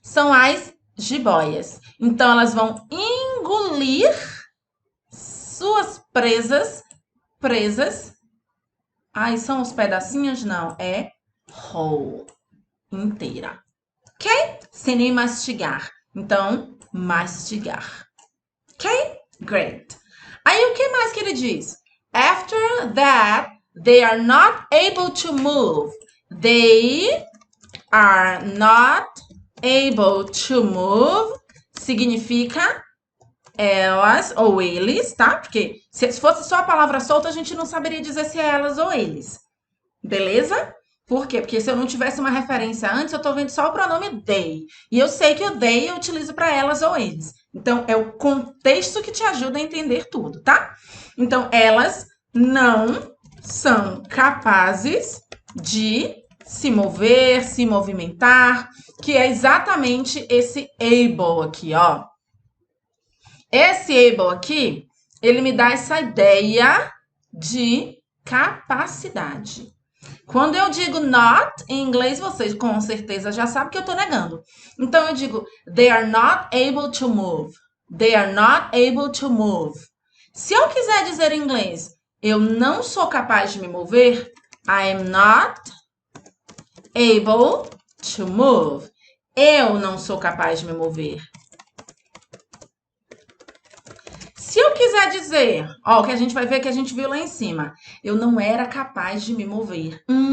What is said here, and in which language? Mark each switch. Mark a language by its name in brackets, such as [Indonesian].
[Portuguese] São as jiboias. Então, elas vão engolir suas presas. Ai, são os pedacinhos? Não, é whole, inteira. Ok? Sem nem mastigar. Então, mastigar. Ok? Great. Aí, o que mais que ele diz? [English] After that, they are not able to move. They are not able to move [Portuguese] significa elas ou eles, tá? Porque se fosse só a palavra solta, a gente não saberia dizer se é elas ou eles. Beleza? Por quê? Porque se eu não tivesse uma referência antes, eu tô vendo só o pronome they. E eu sei que o they eu utilizo para elas ou eles. Então, é o contexto que te ajuda a entender tudo, tá? Então, elas não são capazes de se mover, se movimentar, que é exatamente esse able aqui, ó. Esse able aqui, ele me dá essa ideia de capacidade. Quando eu digo not, em inglês, vocês com certeza já sabem que eu tô negando. [English] Então, eu digo, they are not able to move. They are not able to move. [Portuguese] Se eu quiser dizer em inglês, eu não sou capaz de me mover, [English] I am not able to move. [Portuguese] Eu não sou capaz de me mover. Se eu quiser dizer, ó, o que a gente vai ver que a gente viu lá em cima, eu não era capaz de me mover.